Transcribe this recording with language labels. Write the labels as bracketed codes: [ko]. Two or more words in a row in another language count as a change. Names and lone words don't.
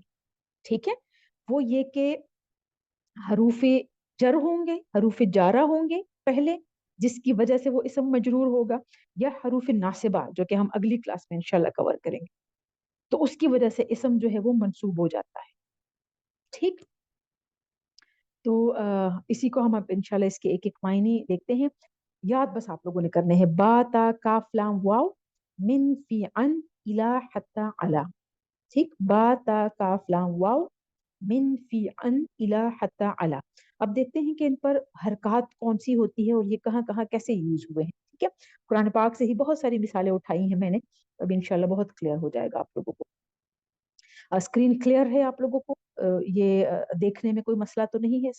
[ur] ٹھیک ہے، وہ یہ کہ حروف جر ہوں گے، حروف جارہ ہوں گے پہلے، جس کی وجہ سے وہ اسم مجرور ہوگا، یا حروف ناصبہ جو کہ ہم اگلی کلاس میں انشاءاللہ کور کریں گے، تو اس کی وجہ سے اسم جو ہے وہ منصوب ہو جاتا ہے. ٹھیک، تو اسی کو ہم اب انشاءاللہ اس کے ایک ایک معنی دیکھتے ہیں. یاد بس آپ لوگوں نے کرنے ہیں [ar] با تا کاف لام واو من فی عن الی حتی علی. [ur] ٹھیک، [ar] با تا کاف لام واو من فی عن الی حتی علی. [ur] اب دیکھتے ہیں کہ ان پر حرکات کون سی ہوتی ہے اور یہ کہاں کہاں کیسے یوز ہوئے ہیں. ٹھیک ہے، قرآن پاک سے ہی بہت ساری مثالیں اٹھائی ہیں میں نے، اب انشاءاللہ بہت کلیئر ہو جائے گا آپ لوگوں کو. اسکرین کلیئر ہے آپ لوگوں کو؟ یہ دیکھنے میں کوئی مسئلہ تو نہیں ہے؟